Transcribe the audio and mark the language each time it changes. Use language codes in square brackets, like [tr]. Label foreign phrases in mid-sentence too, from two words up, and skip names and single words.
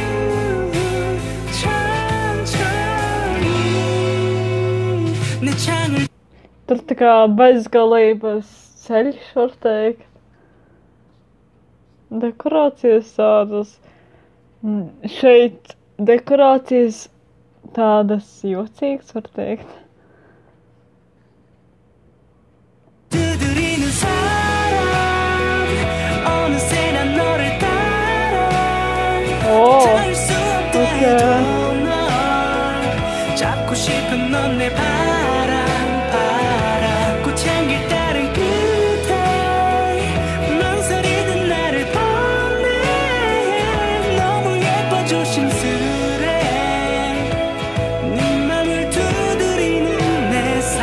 [lv] Tur tā kā bezgalības ceļš, var teikt. Dekorācijas tādas. Šeit dekorācijas tādas jocīgas, var teikt. [en] Oh, okay. [ko] 잡고 싶은 넌 내 바람 꽃향기를 따른 끝에 망설이는 나를 보내 너무 예뻐 조심스레 네 맘을 두드리는 내